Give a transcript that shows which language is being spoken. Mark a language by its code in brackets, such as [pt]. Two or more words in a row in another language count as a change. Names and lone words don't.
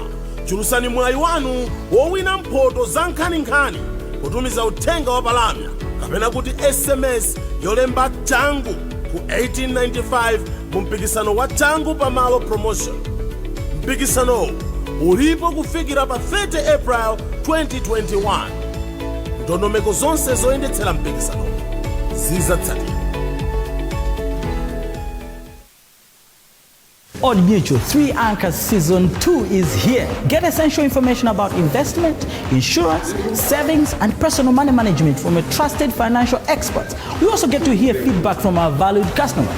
[ny] chulusani mwayi wanu wowina mphoto za nkhaninkhani kutumiza uthenga wa palamya kapena kuti SMS yolemba changu ku 1895 mu mpikisano wa changu pamalo promotion. mpikisanowu ulipo kufikira pa 30 April 2021. ndondomeko zonse zoyendetsera mpikisano zizatsatira. [en] Old Mutual 3 Anchors Season 2 is here. Get essential information about investment, insurance, savings, and personal money management from a trusted financial expert. We also get to hear feedback from our valued customers.